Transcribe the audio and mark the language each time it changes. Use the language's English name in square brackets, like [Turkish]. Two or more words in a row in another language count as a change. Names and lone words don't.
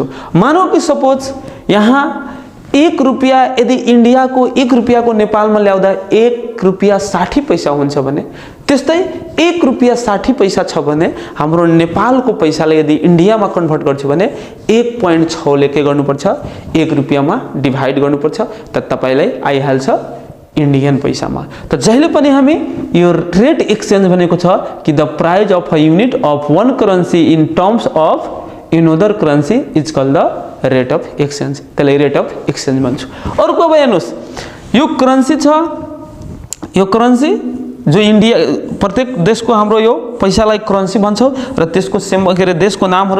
[Nepali] मानौ कि सपोज यहाँ 1 रुपैयाँ यदि इन्डियाको 1 रुपैयाँको नेपालमा ल्याउँदा 1 रुपैयाँ 60 पैसा हुन्छ भने, त्यस्तै 1 रुपैयाँ 60 पैसा छ भने हाम्रो नेपालको पैसाले यदि इन्डियामा कन्भर्ट गर्छु भने 1.6 ले के गर्नुपर्छ 1 रुपैयाँमा डिभाइड गर्नुपर्छ, त तपाईलाई आइहाल्छ इंडियन पैसा में। तो जहिले पनि हामी यो [English] rate exchange [Nepali] भनेको छ कि [English] the price of a unit of one currency in terms of another currency is called the rate of exchange, [Nepali] त्यसलाई [English] rate of exchange [Nepali] भन्छौं। अर्को अब हेर्नुस्, यो करेन्सी छ यो करेन्सी जो इन्डिया प्रत्येक देशको हाम्रो यो पैसालाई करेन्सी भन्छौँ र त्यसको सिम्बल के अरे देशको नामहरू